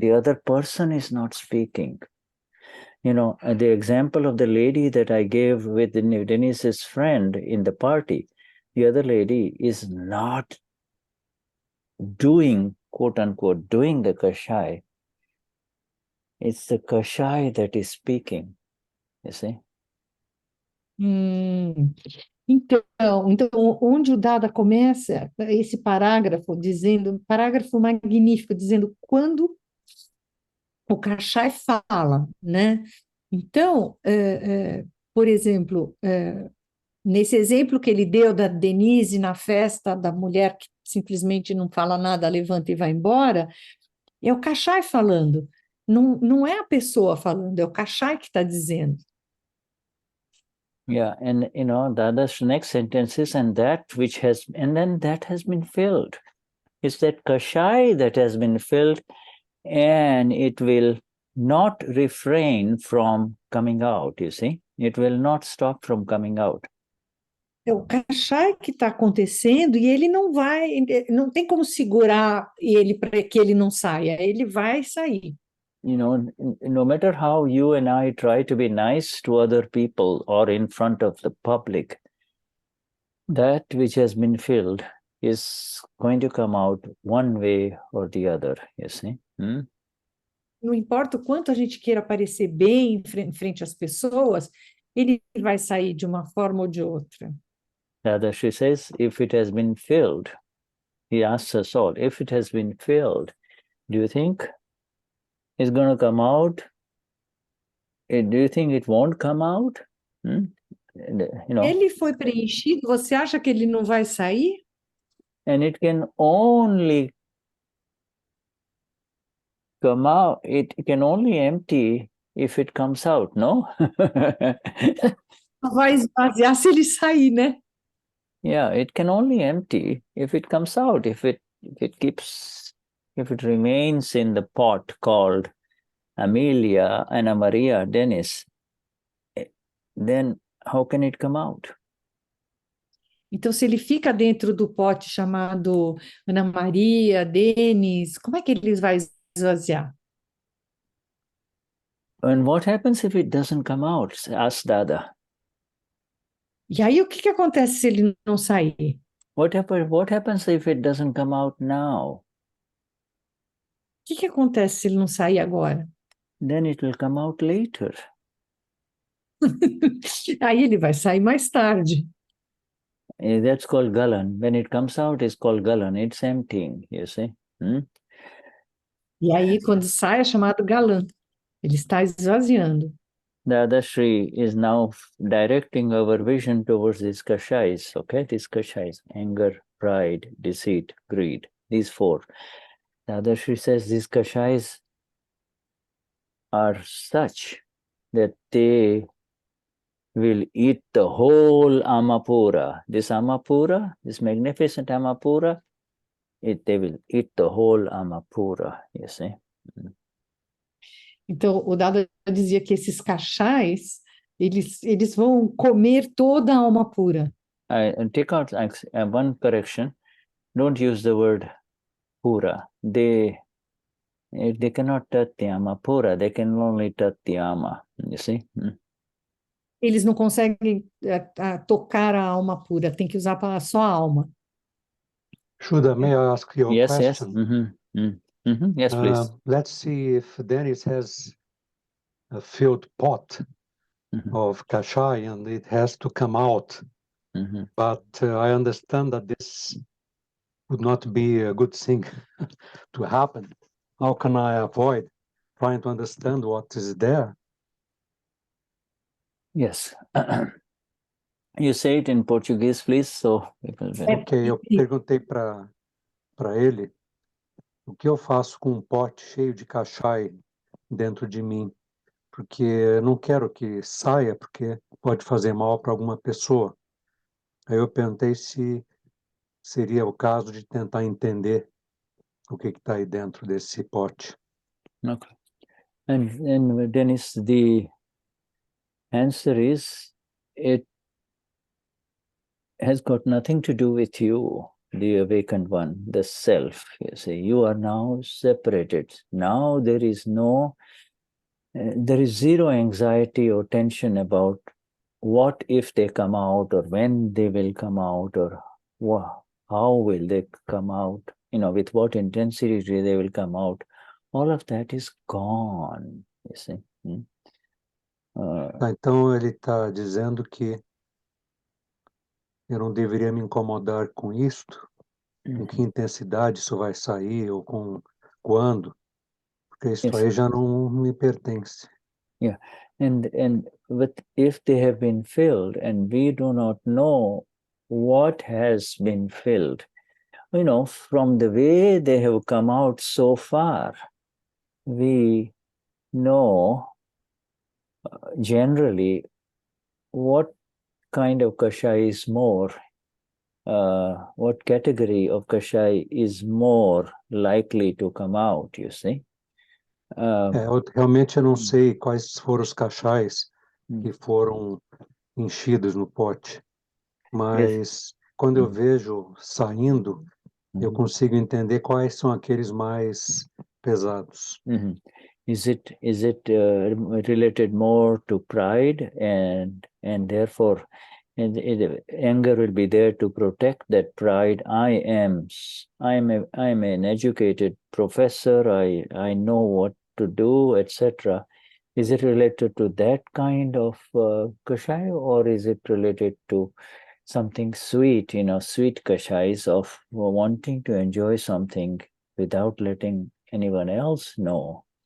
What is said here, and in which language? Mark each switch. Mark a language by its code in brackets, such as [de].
[en] The other person is not speaking. The example of the lady that I gave with Denise's friend in the party, the other lady is not doing, quote unquote, doing the Kashai. It's the Kashai that is speaking. You see? [pt] Então, onde o Dada começa esse parágrafo parágrafo magnífico, dizendo quando o Kashai fala, né? Então, por exemplo, nesse exemplo que ele deu da Denize na festa da mulher que simplesmente não fala nada, levanta e vai embora, é o Kashai falando. Não é a pessoa falando, é o Kashai que está dizendo. [en] Yeah, and Dada's next sentence is, and then that has been filled. It's that Kashai that has been filled, and it will not refrain from coming out, you see? It will not stop from coming out. [pt] É o Kashai que está acontecendo e ele não tem como segurar ele para que ele não saia, ele vai sair. [en] No matter how you and I try to be nice to other people or in front of the public, that which has been filled is going to come out one way or the other, you see? [pt] Não importa o quanto a gente queira parecer bem em frente às pessoas, ele vai sair de uma forma ou de outra. [en] Dadashri says, if it has been filled, he asks us all, if it has been filled, do you think it's going to come out? Do you think it won't come out? [pt] Ele foi preenchido, você acha que ele não vai sair? [en] And it can only come out, it can only empty if it comes out, no? [pt] Vai esvaziar se ele sair, né? [en] Yeah, it can only empty if it comes out, if it keeps if it remains in the pot called Amelia, Anna Maria, Denize, then how can it come out? [pt] Então, se ele fica dentro do pote chamado Ana Maria, Denis, como é que ele vai esvaziar? [en] And what happens if it doesn't come out? Ask Dada. [pt] E aí, o que acontece se ele não sair? [en] What happens if it doesn't come out now? [pt] O que acontece se ele não sair agora? [en] Then it will come out later. [pt] Aí ele vai sair mais tarde. [en] That's called galan. When it comes out, it's called galan. It's emptying, you see. [pt] E aí, quando sai, é chamado galã. Ele está esvaziando. [en] Dadashri is now directing our vision towards these kashais, okay? These kashais, anger, pride, deceit, greed, these four. Dadashri says these kashais are such that they will eat the whole Amapura. This Amapura, this magnificent Amapura, they will eat the whole Amapura, you see. [pt] Então, o Dada dizia que esses cachais, eles vão comer toda a alma pura. [en] I take out one correction. Don't use the word pura. They cannot touch the Amapura. They can only touch the Ama, you see. [pt] Eles não conseguem tocar a alma pura, tem que usar só a alma. [en] Shuddha, may I ask you a Yes, question? yes. Yes, please. Let's see if Denize has a filled pot of kashai and it has to come out. But I understand that this would not be a good thing to happen. How can I avoid trying to understand what is there? Yes. You say it in Portuguese, please, so people will... [pt] Ok, eu perguntei para ele o que eu faço com um pote cheio de kashai dentro de mim, porque eu não quero que saia, porque pode fazer mal para alguma pessoa. Aí eu perguntei se seria o caso de tentar entender o que está aí dentro desse pote. [en] Okay. And Dennis, the answer is, it has got nothing to do with you, the awakened one, the self. You see, you are now separated. Now there is zero anxiety or tension about what if they come out, or when they will come out, or how will they come out, with what intensity they will come out. All of that is gone, you see. [pt] Então ele está dizendo que eu não deveria me incomodar com isto, com que intensidade isso vai sair, ou com quando, porque isso aí já não me pertence. [en] Yeah, but if they have been filled and we do not know what has been filled, from the way they have come out so far, we know generally what kind of kashai is more, what category of kashai is more likely to come out, you see. [pt] Realmente eu não sei quais foram os cachais que foram enchidos no pote, mas quando eu vejo saindo, eu consigo entender quais são aqueles mais pesados. [en] Is it related more to pride, and therefore anger will be there to protect that pride? I am an educated professor. I know what to do, etc. Is it related to that kind of kashai, or is it related to something sweet, sweet kashais of wanting to enjoy something without letting anyone else know?